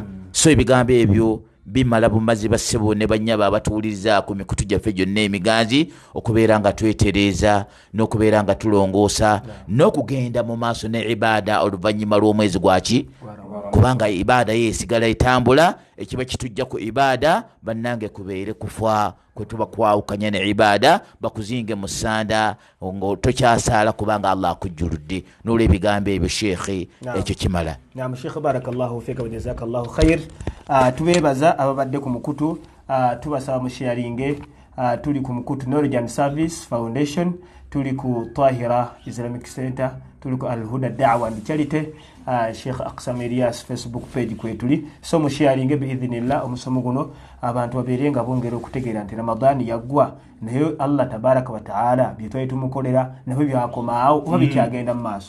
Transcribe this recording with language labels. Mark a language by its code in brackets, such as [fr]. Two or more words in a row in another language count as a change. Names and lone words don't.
[lg] So ebigambo ebyo bimala bumazi bassebo ne bannyaba abatuwuliriza ku mikutu gyaffe gyonna emiganzi, okubeera nga twetereeza n'okubeera nga tulongoosa n'okugenda mu maaso ne ibaada oluvannyuma lw'omwezi gwaki, kubanga ibaada yeesigala etambula. Ekiba kitujja ku ibaada bannange kubeere kufa kwe tuba kwawukanya ne ibaada, bakuzinge mu ssanda nga tokyasaala kubanga Allah akujjuludde. N'olw'ebigambo ebyo sheekhe, ekyo kimala. Naam sheekhe, [ar] بارك الله فيك وجزاك الله خير. [lg] Tubeebaza ababadde ku mukutu, tubasaba musharinge. Tuli ku mukutu Knowledge and Service Foundation, tuli ku Tahira Islamic Center, tuli ku Al-Huda Da'wa and Charity, Sheikh Aqsam Elias Facebook page kwetuli. So musharinge biidhnillah omusomo guno abantu babeerenga bongera okutegeera nti Ramadani yaggwa, naye Allah [ar] تبارك وتعالى [lg] byetwali tumukolera nabyo byakomaawo oba bikyagenda mu maaso.